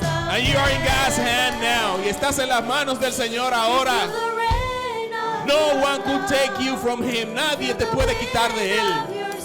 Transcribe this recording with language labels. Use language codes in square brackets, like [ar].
[en] And you are in God's hand now. [es] Y estás en las manos del Señor ahora. [en] No one could take you from Him. [es] Nadie te puede quitar de Él.